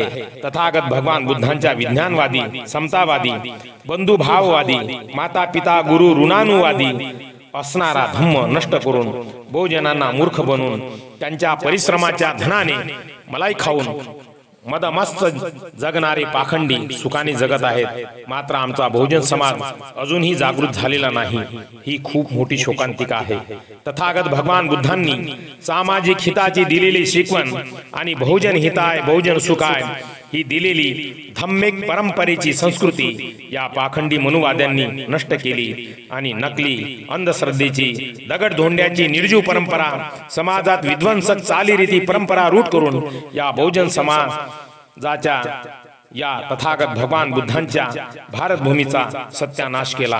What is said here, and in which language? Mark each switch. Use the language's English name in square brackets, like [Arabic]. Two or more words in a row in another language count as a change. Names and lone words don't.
[Marathi] तथागत भगवान बुद्धांच्या विज्ञानवादी, समतावादी, बंधुभाववादी, माता पिता गुरु ऋणानुवादी असणारा धम्म नष्ट करून बहुजनांना मूर्ख बनवून त्यांच्या परिश्रमाच्या धनाने मलाई खाऊन मदमस्त जगणारे पाखंडी सुखाने जगत आहेत. मात्र आमचा बहुजन समाज अजूनही जागृत झालेला नाही. ही खूप मोठी शोकांतिका आहे. तथागत भगवान बुद्धांनी सामाजिक हिताची दिलेली शिकवण आणि [Pali] बहुजन हिताय बहुजन सुखाय [Marathi] ही दिलेली धम्मिक परंपरेची संस्कृती या पाखंडी मनुवाद्यांनी नष्ट केली आणि नकली अंधश्रद्धेची दगडधोंड्याची निर्जीव परंपरा समाजात विध्वंसक चालीरीती परंपरा रूढ करून या बहुजन समाजाच्या या तथागत भगवान बुद्धांच्या भारत भूमीचा सत्यानाश केला.